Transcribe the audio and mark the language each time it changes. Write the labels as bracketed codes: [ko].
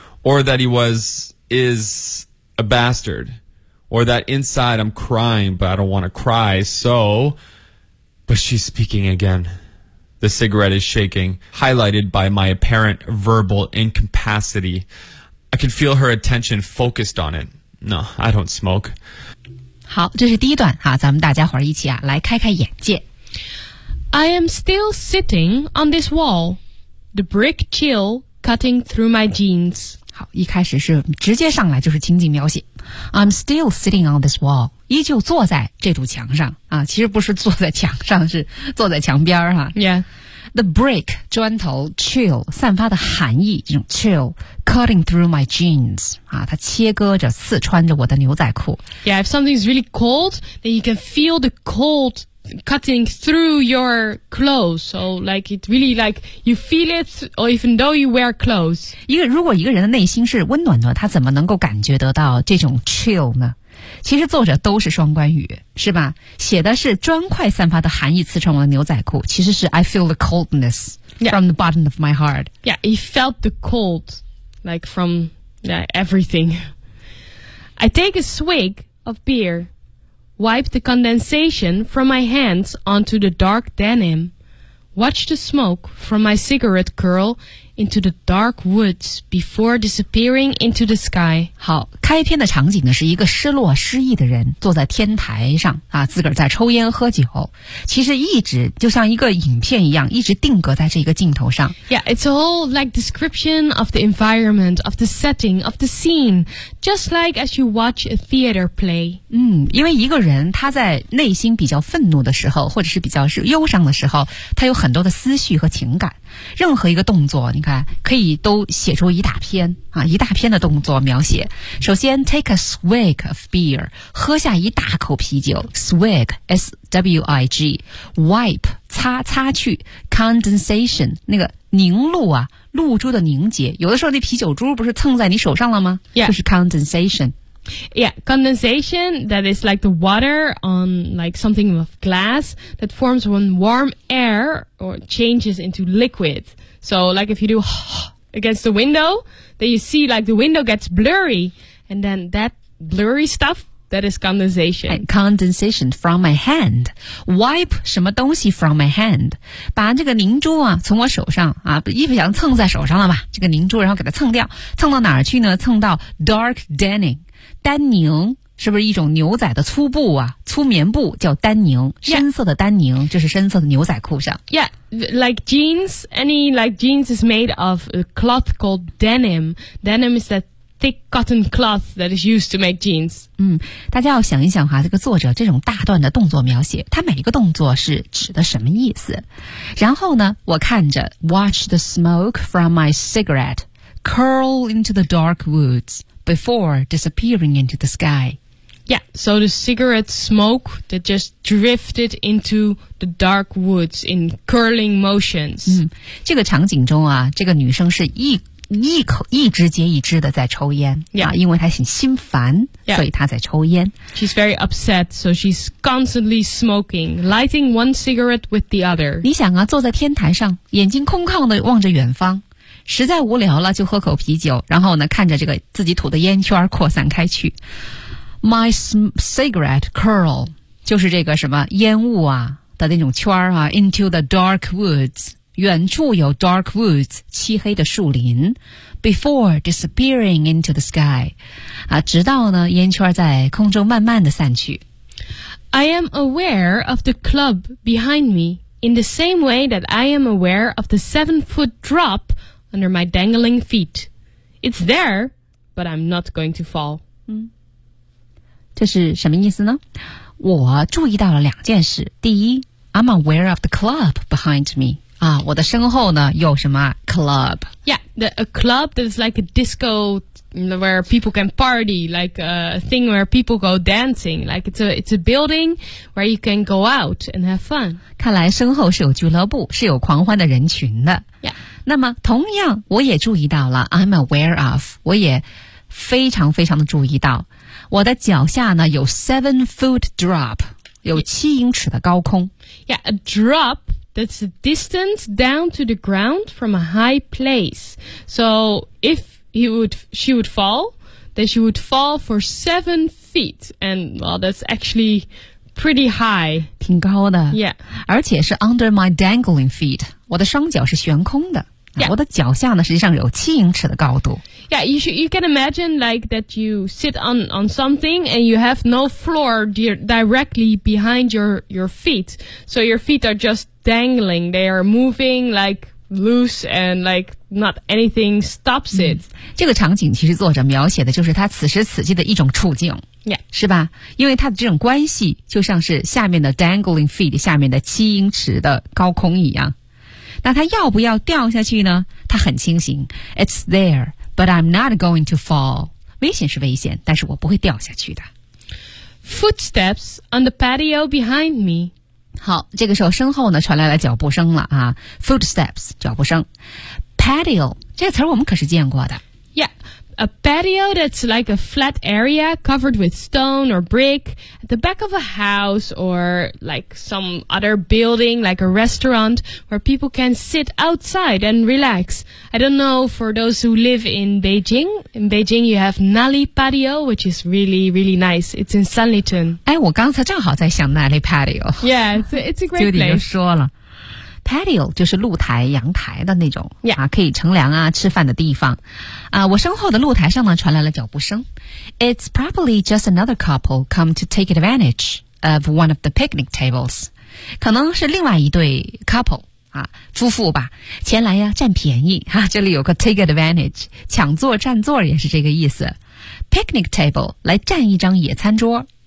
[en] Or that he is a bastard. Or that inside I'm crying, but I don't want to cry, so... But she's speaking again. The cigarette is shaking, highlighted by my apparent verbal incapacity. I can feel her attention focused on it. No, I don't smoke. [zh] 好，这是第一段哈，咱们大家伙儿一起啊，来开开眼界。 [en] I am still sitting on this wall, the brick chill cutting through my jeans. [zh] 好，一开始是直接上来就是情景描写。 [en] I'm still sitting on this wall, [zh] 依旧坐在这堵墙上啊，其实不是坐在墙上，是坐在墙边儿哈。 [en] Yeah, the brick [zh] 砖头 chill 散发的寒意，这种 chill。 [en] Cutting through my jeans. [zh] 啊，它切割着，刺穿着我的牛仔裤。 [en] Yeah, if something is really cold, then you can feel the cold cutting through your clothes. So, like, it really, like, you feel it, or even though you wear clothes. [zh] 如果一个人的内心是温暖的，他怎么能够感觉得到这种 chill 呢？其实作者都是双关语，是吧？写的是砖块散发的寒意刺穿我的牛仔裤，其实是 [en] I feel the coldness from the bottom of my heart. Yeah, he felt the cold. Like from everything. I take a swig of beer, wipe the condensation from my hands onto the dark denim, watch the smoke from my cigarette curl into the dark woods before disappearing into the sky. [zh] 好，开篇的场景呢是一个失落失意的人坐在天台上啊，自个儿在抽烟喝酒。其实一直就像一个影片一样，一直定格在这个镜头上。 [en] Yeah, it's all like description of the environment, of the setting, of the scene, just like as you watch a theater play. [zh] 嗯，因为一个人他在内心比较愤怒的时候，或者是比较忧伤的时候，他有很多的思绪和情感。任何一个动作，你看，可以都写出一大篇啊，一大篇的动作描写。首先 ， [en] take a swig of beer， [zh] 喝下一大口啤酒 ，swig，swig， wipe， 擦擦去 ，condensation， 那个凝露啊，露珠的凝结。有的时候那啤酒珠不是蹭在你手上了吗？ [en] Yeah. [zh] 就是 condensation。 [en] Yeah, condensation, that is like the water on like something of glass that forms when warm air or changes into liquid. So like if you do against the window, then you see like the window gets blurry. And then that blurry stuff, that is condensation. And condensation from my hand. Wipe [zh] 什么东西 [en] from my hand. [zh] 把这个凝珠啊从我手上啊，一不小心蹭在手上了吧，这个凝珠然后给它蹭掉。蹭到哪儿去呢？蹭到 dark denning。丹宁是不是一种牛仔的粗布啊？粗棉布叫丹宁，深色的丹宁、 [en] yeah. [zh] 就是深色的牛仔裤上。 [en] Yeah, like jeans. Any like jeans is made of a cloth called denim. Denim is that thick cotton cloth that is used to make jeans. [zh] 嗯，大家要想一想哈，这个作者这种大段的动作描写，他每一个动作是指的什么意思？然后呢，我看着 [en] watch the smoke from my cigarette curl into the dark woods. Before disappearing into the sky. Yeah, so the cigarette smoke that just drifted into the dark woods in curling motions. [zh] 嗯，这个场景中啊，这个女生是一支接一支的在抽烟。 [en] Yeah. [zh] 啊，因为她很心烦， [en] yeah. [zh] 所以她在抽烟。 [en] She's very upset, so she's constantly smoking, lighting one cigarette with the other. [zh] 你想啊，坐在天台上，眼睛空旷的望着远方。实在无聊了就喝口啤酒，然后呢看着这个自己吐的烟圈扩散开去。 [en] My cigarette curl, [zh] 就是这个什么烟雾啊的那种圈啊 , [en] into the dark woods, [zh] 远处有 dark woods, 漆黑的树林 , [en] before disappearing into the sky, [zh] 啊直到呢烟圈在空中慢慢的散去。 [en] I am aware of the club behind me, in the same way that I am aware of the 7-foot drop,under my dangling feet. It's there, but I'm not going to fall. [zh] 这是什么意思呢？我注意到了两件事。第一， [en] I'm aware of the club behind me. [zh] 啊，我的身后呢，有什么 club? [en] Yeah, a club that is like a disco where people can party, like a thing where people go dancing. Like it's a building where you can go out and have fun. [zh] 看来身后是有俱乐部，是有狂欢的人群的。 [en] Yeah. [zh] 那么同样我也注意到了 [en] I'm aware of [zh] 我也非常非常的注意到我的脚下呢有 [en] 7-foot drop [zh] 有七英尺的高空 [en] Yeah, a drop that's a distance down to the ground from a high place So if she would fall then she would fall for 7 feet And well, that's actually pretty high [zh] 挺高的 [en] Yeah [zh] 而且是 [en] under my dangling feet [zh] 我的双脚是悬空的 [en] Yeah. [zh] 我的脚下呢，实际上有七英尺的高度。 [en] Yeah, you can imagine like that you sit on something and you have no floor directly behind your feet. So your feet are just dangling. They are moving like loose and like not anything stops it.、嗯、 [zh] 这个场景其实作者描写的就是他此时此地的一种处境。 [en] Yeah. [zh] 是吧？因为他的这种关系就像是下面的 [en] dangling feet [zh] 下面的七英尺的高空一样。那他要不要掉下去呢？他很清醒。 [en] It's there, but I'm not going to fall. [zh] 危险是危险，但是我不会掉下去的。 [en] Footsteps on the patio behind me. [zh] 好，这个时候身后呢传来了脚步声了啊。 Footsteps, 脚步声。Patio, 这个词我们可是见过的。 [en] Yeah, a patio that's like a flat area covered with stone or brick at the back of a house or like some other building like a restaurant where people can sit outside and relax. I don't know for those who live in Beijing you have Nali Patio which is really, really nice. It's in Sanlitun. [zh] 哎，我刚才正好在想 Nali Patio. [en] Yeah, it's a great place. [zh] 就你就说了。patio 就是露台、阳台的那种、 [en] yeah. [zh] 啊，可以乘凉啊、吃饭的地方。啊，我身后的露台上呢传来了脚步声。 [en] It's probably just another couple come to take advantage of one of the picnic tables. [zh] 可能是另外一对 couple 啊，夫妇吧，前来呀、啊、占便宜哈、啊。这里有个 [en] take advantage， [zh] 抢座占座也是这个意思。 Picnic table 来占一张野餐桌。